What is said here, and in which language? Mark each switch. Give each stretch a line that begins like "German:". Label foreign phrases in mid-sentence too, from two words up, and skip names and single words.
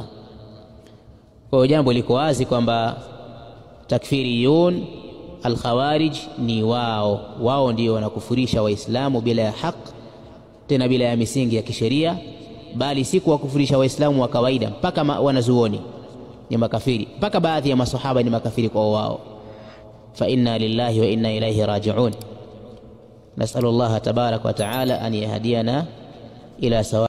Swahili: Kwa hiyo jambo liko wazi kwamba
Arabic: التكفيريون الخوارج
Swahili: ni wao ndio wanakufurisha waislamu bila ya haki, tena bila ya misingi ya kisheria, bali si kuwakufurisha waislamu wa kawaida. Mpaka wanazuoni ni makafiri, mpaka baadhi ya masahaba ni makafiri kwa wao.
Arabic: فإنا لله وإنا إليه راجعون نسأل الله تبارك وتعالى أن يهدينا إلى سواء